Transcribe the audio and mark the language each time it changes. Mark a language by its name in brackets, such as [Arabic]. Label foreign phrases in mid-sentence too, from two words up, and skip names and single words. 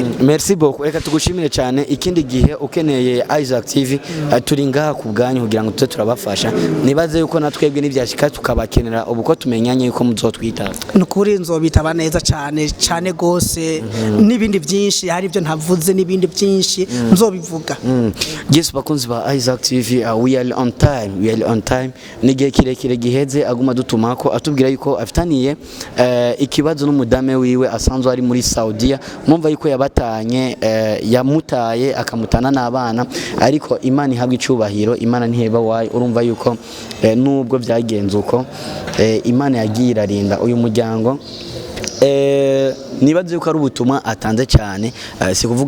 [French] merci beaucoup [Rundi] reka tugushimire cyane ikindi gihe ukeneye Isaac TV turi ngaha ku bwanyu kugira ngo tuze turabafasha nibaze yuko natwebwe n'ibyashika tukabakenera ubuko tumenyanye yuko muzotwita nukuri nzobitaba neza cyane gose nibindi byinshi hari ibyo ntavuze nibindi byinshi nzobivuga Yes bakunzi ba Isaac TV [English] we are on time [Rundi] nigihe kirekire giheze aguma dutumako atubwira yuko afitaniye ikibazo n'umudame wiwe asanzwe ari muri SAUDIA mwumva yuko yabatanye yamutaye akamutana n'abana ariko Imana ihabwa icubahiro Imana ntiheba wayo urumva yuko nubwo byagenze uko Imana yagiye irarinda uyu muryango nibaze yuko ari ubutumwa atanze cyane si kuvuga